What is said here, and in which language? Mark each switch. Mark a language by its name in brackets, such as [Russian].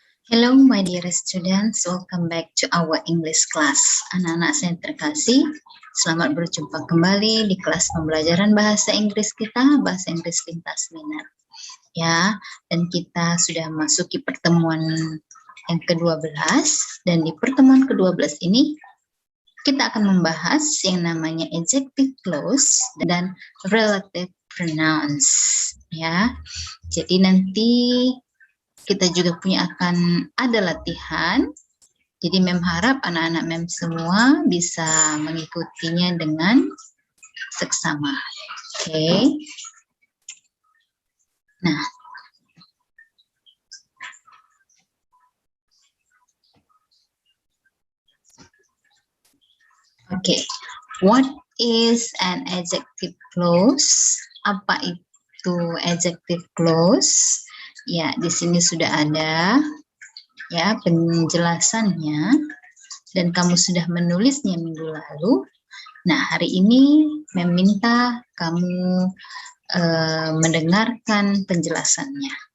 [English] Hello my dear students, welcome back to our English class. [Indonesian] Anak-anak saya terkasih, selamat berjumpa kembali di kelas pembelajaran bahasa Inggris kita, bahasa Inggris lintas minat. Ya, dan kita sudah masuki pertemuan yang ke-12, dan di pertemuan ke-12 ini kita akan membahas yang namanya adjective clause dan relative pronouns. Ya, jadi nanti kita juga akan ada latihan. Jadi Mem harap anak-anak Mem semua bisa mengikutinya dengan seksama. Oke. Nah. Oke. [English] What is an adjective clause? [Indonesian] Apa itu adjective clause? Ya, di sini sudah ada ya penjelasannya dan kamu sudah menulisnya minggu lalu. Nah, hari ini meminta kamu mendengarkan penjelasannya.